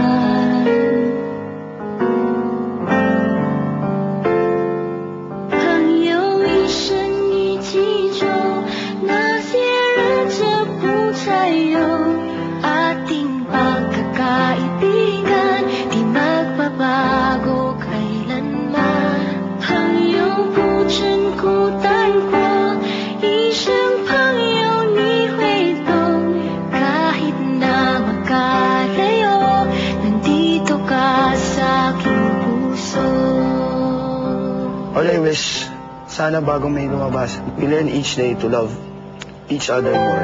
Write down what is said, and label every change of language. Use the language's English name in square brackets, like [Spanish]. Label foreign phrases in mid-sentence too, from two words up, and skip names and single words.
[Filipino] Ating pagkakaibigan, di magbabago kailanman. [Chinese] 朋友不曾孤单过，一生朋友你会懂。 [Filipino] Kahit na magkalayo, nandito ka sa aking puso. [English] All I wish, [Filipino] sana bagong may lumabas, [English] we learn each day to love each other more.